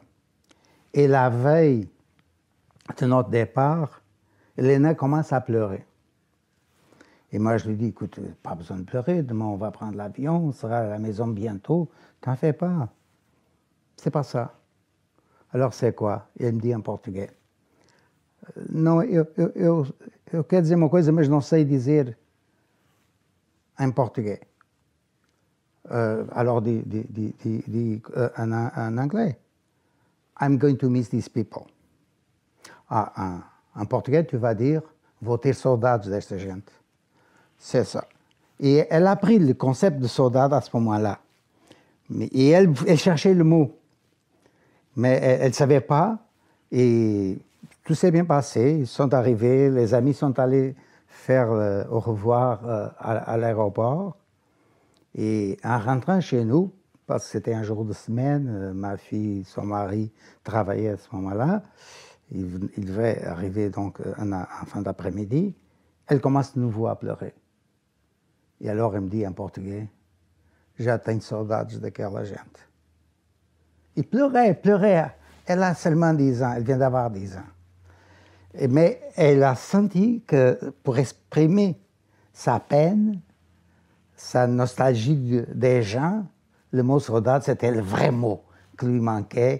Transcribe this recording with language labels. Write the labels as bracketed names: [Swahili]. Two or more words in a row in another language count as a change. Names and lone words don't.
[French] Et la veille de notre départ, Helena commence à pleurer. Et moi, je lui dis, écoute, pas besoin de pleurer, demain on va prendre l'avion, on sera à la maison bientôt, t'en fais pas. C'est pas ça. Alors c'est quoi? [Portuguese] E ele me [French] dit en português. [Portuguese] Não, eu quero dizer uma coisa, mas não sei dizer em português. [French] Alors dit en anglais. [English] I'm going to miss these people. [French] En portugais, tu vas dire, [Portuguese] vou ter saudades desta gente. [French] C'est ça. Et elle a pris le concept de saudade à ce moment-là. Et elle cherchait le mot. Mais elle ne savait pas. Et tout s'est bien passé. Ils sont arrivés, les amis sont allés faire au revoir à l'aéroport. Et en rentrant chez nous, parce que c'était un jour de semaine, ma fille, son mari travaillaient à ce moment-là, il devait arriver donc en fin d'après-midi, elle commence de nouveau à pleurer. Et alors elle me dit en portugais, [Portuguese] já tenho saudades daquela gente. [French] Il pleurait. Elle a seulement 10 ans, elle vient d'avoir 10 ans. Mais elle a senti que pour exprimer sa peine, sa nostalgie des gens, le mot saudade, c'était le vrai mot qui lui manquait.